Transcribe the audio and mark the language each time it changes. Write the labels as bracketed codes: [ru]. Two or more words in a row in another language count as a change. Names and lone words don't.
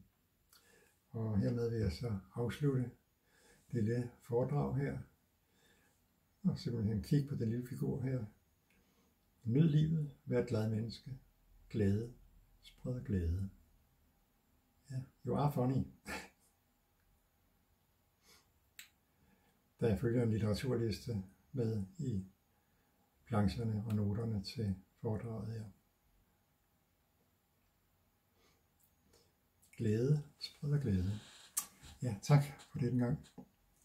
[da] Og hermed vil jeg så afslutte det lille foredrag her, og simpelthen kigge på den lille figur her. Nyd livet, vær et glad menneske, glæde, spred glæde. Ja, [en] you are funny. [da] Der følger en litteraturliste med i plancherne og noterne til foredraget her. Glæde, spred glæde. Ja, tak for den gang.